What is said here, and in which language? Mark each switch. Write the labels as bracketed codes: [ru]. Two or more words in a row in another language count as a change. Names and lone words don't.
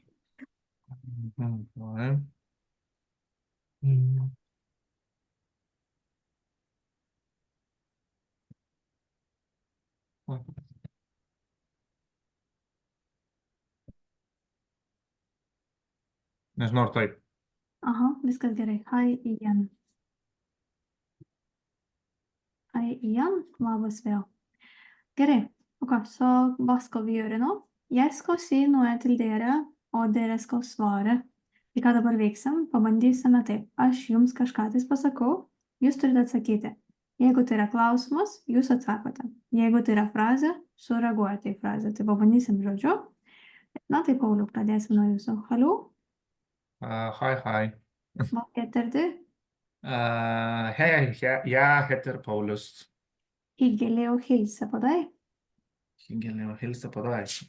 [lt] Tuoj. Nežinau, ar taip. Aha, viskas gerai. Hi, Ian. Hi, Ian. Labas vėl. Gerai. [no] Ok, så hva skal vi gjøre nå? Jeg skal si noe til dere, og dere skal svare. [lt] Tai ką dabar veiksim? Pabandysime taip. Aš jums kažką tais pasakau, jūs turite atsakyti. Jeigu tai yra klausimas, jūs atsakote. Jeigu tai yra frazė, sureaguojate į frazę. Tai pabandysim žodžiu. Na tai, Pauliau, pradėsim nuo jūsų. Haliu, [no] Hi. vad heter du? Hei, jeg heter Paulus. Hyggelig å hilse på deg. Hyggelig å hilse på deg.